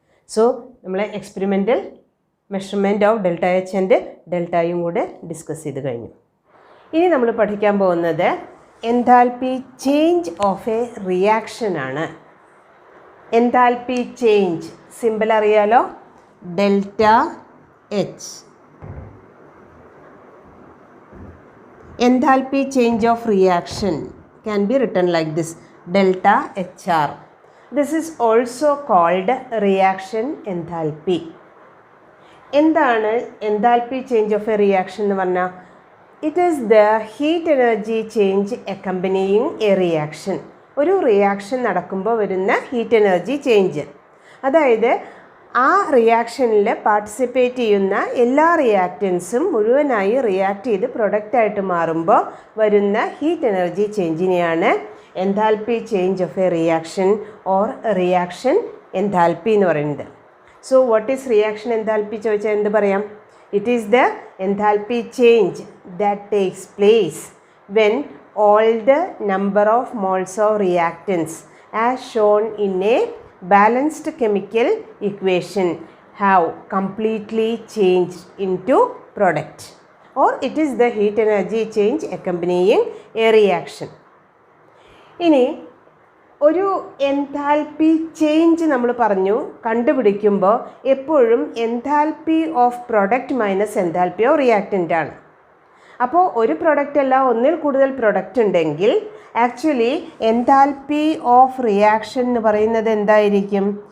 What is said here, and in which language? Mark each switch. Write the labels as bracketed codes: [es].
[ml] So നമ്മൾ experimental measurement of delta H and delta യും കൂടെ ഡിസ്കസ് ചെയ്ത് കഴിഞ്ഞു. ഇനി നമ്മൾ പഠിക്കാൻ പോകുന്നത് enthalpy change of A reaction ആണ്. എൻതാൽപ്പി ചേഞ്ച് സിമ്പിൾ അറിയാലോ, delta H. [en] Enthalpy change of reaction can be written like this, delta HR. This is also called reaction enthalpy. [ml] എന്താണ് enthalpy change of A reaction എന്ന് പറഞ്ഞാൽ? [en] It is the heat energy change accompanying a reaction. [ml] ഒരു reaction നടക്കുമ്പോൾ വരുന്ന heat energy change. അതായത് ആ റിയാക്ഷനിൽ participate ചെയ്യുന്ന എല്ലാ റിയാക്റ്റൻസും മുഴുവനായി റിയാക്ട് ചെയ്ത് പ്രൊഡക്റ്റായിട്ട് മാറുമ്പോൾ വരുന്ന heat energy ചേഞ്ചിനെയാണ് enthalpy change of A reaction or reaction enthalpy എന്ന് പറയുന്നത്. [en] so what is reaction enthalpy [ml] ചോദിച്ചാൽ എന്ത് പറയാം? [en] It is the enthalpy change that takes place when all the number of moles of reactants as shown in a balanced chemical equation have completely changed into product, or it is the heat energy change accompanying a reaction. [ml] ഇനി ഒരു enthalpy change നമ്മൾ പറഞ്ഞു കണ്ടുപിടിക്കുമ്പോൾ എപ്പോഴും enthalpy of product minus enthalpy of reactant ആണ്. അപ്പോൾ ഒരു product അല്ല ഒന്നിൽ കൂടുതൽ പ്രൊഡക്റ്റ് ഉണ്ടെങ്കിൽ ആക്ച്വലി എൻതാൽപ്പി ഓഫ് റിയാക്ഷൻ എന്ന് പറയുന്നത് എന്തായിരിക്കും?